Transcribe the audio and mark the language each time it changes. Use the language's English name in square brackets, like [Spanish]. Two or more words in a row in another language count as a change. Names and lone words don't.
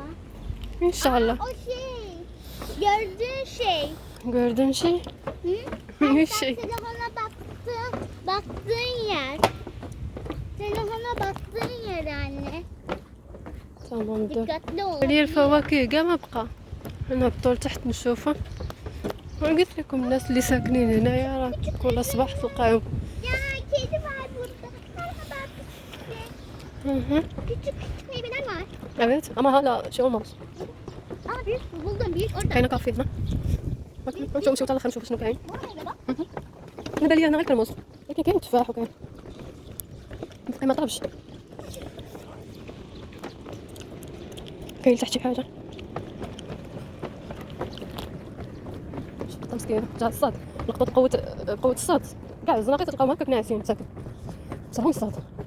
[Turkish] İnşallah. O gördüğün şey. Gördüğün şey? Hı? Ne şey? Telefona baktığın yer. Telefona baktığın yer anne. [Arabic] تمام دور [Turkish] Dikkatli ol. [Arabic] هي الفواكه كاع ما بقى نهبطوا لتحت نشوفها قلت لكم الناس اللي ساكنين هنايا راه كل صباح تلقاهم [Turkish] Ya kedi var burada. Küçük meyveler var. evet ama hala şey olmaz Aa büyük buldum büyük orada. [Arabic] كاينه كافي هنا نمشيو حتى الاخر نشوف شنو كاين. انا بالي انا غير كرموس، ولكن كاين تفاح وكاين باقي ما طابش. كاين تحت شي حاجه شفت مسكينه جا الصاد لقطت قوه الصاد كاع الزناقيط تلقاهم هكاك ناعسين ساكن بصح هو الصاد.